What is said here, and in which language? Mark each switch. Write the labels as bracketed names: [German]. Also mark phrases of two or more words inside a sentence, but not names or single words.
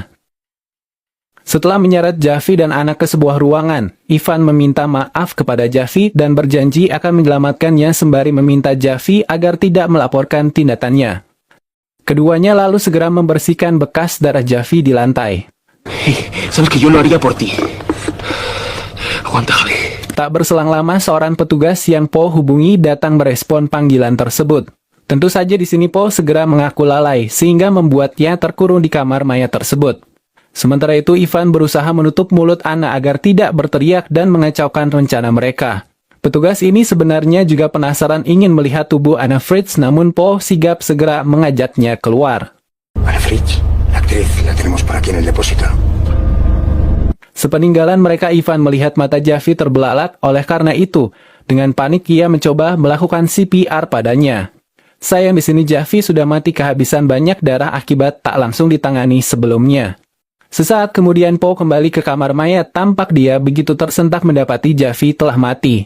[Indonesian] Setelah menyeret Jaffi dan Ana ke sebuah ruangan, Ivan meminta maaf kepada Jaffi dan berjanji akan menyelamatkannya sembari meminta Jaffi agar tidak melaporkan tindakannya. Keduanya lalu segera membersihkan bekas darah Jaffi di lantai. [Spanish] Sabes que yo lo haría por ti. Aguanta, Javi. [Indonesian] Tak berselang lama seorang petugas yang Paul hubungi datang merespon panggilan tersebut. Tentu saja di sini Paul segera mengaku lalai sehingga membuatnya terkurung di kamar mayat tersebut. Sementara itu Ivan berusaha menutup mulut Ana agar tidak berteriak dan mengacaukan rencana mereka. Petugas ini sebenarnya juga penasaran ingin melihat tubuh Anna Fritz, namun Paul sigap segera mengajaknya keluar. [Spanish] Ana Fritz, la actriz, la tenemos por aquí en el depósito. [Indonesian] Sepeninggalan mereka, Ivan melihat mata Jaffi terbelalak, oleh karena itu, dengan panik ia mencoba melakukan CPR padanya. Sayang di sini Jaffi sudah mati kehabisan banyak darah akibat tak langsung ditangani sebelumnya. Sesaat kemudian Paul kembali ke kamar mayat, tampak dia begitu tersentak mendapati Jaffi telah mati.